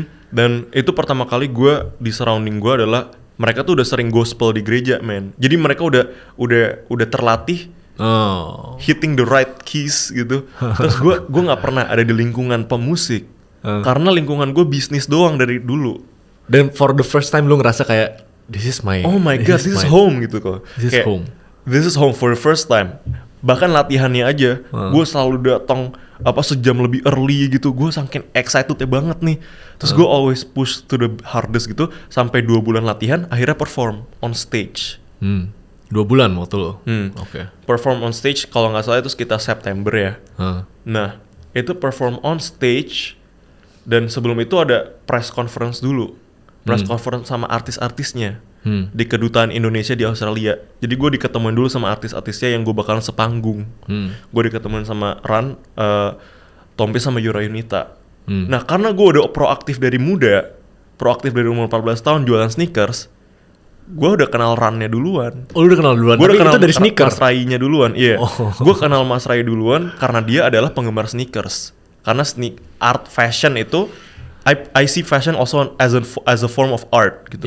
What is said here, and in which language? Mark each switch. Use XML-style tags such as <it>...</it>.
<id>Dan itu pertama kali gue di surrounding gue adalah mereka tuh udah sering gospel di gereja, man. Jadi mereka udah terlatih</id> <en>hitting the right keys</en> <id>gitu. Terus gue nggak pernah ada di lingkungan pemusik karena lingkungan gue bisnis doang dari dulu. Dan</id> <en>for the first time</en> <id>lu ngerasa kayak</id> <en>this is</en> <id>home gitu kok.</id> <en>This is home for the first time.</en> <id>Bahkan latihannya aja, gue selalu datang sejam lebih early gitu. Gue saking excitednya banget nih. Terus gue</id> <en>always push to the hardest</en> <id>gitu. Sampai 2 bulan latihan, akhirnya perform on stage. 2 bulan waktu lo? Oke.</id> <en>Perform on stage,</en> <id>kalau nggak salah itu sekitar September ya. Nah, itu perform on stage. Dan sebelum itu ada press conference dulu. Press conference sama artis-artisnya di kedutaan Indonesia di Australia. Jadi gue diketemuin dulu sama artis-artisnya yang gue bakalan sepanggung. Gue diketemuin sama Ran, Tompi sama Yura Yunita. Nah karena gue udah proaktif dari muda, proaktif dari umur 14 tahun jualan sneakers, gue udah kenal Rannya duluan. Oh lu udah kenal duluan? Gue udah kenal itu dari sneakers? Mas Rai-nya duluan, iya. Gue kenal Mas Rai duluan karena dia adalah penggemar sneakers. Karena</id> <en>art fashion</en> <id>itu</id> <en>I see fashion also as a form of art</en> <id>gitu.</id>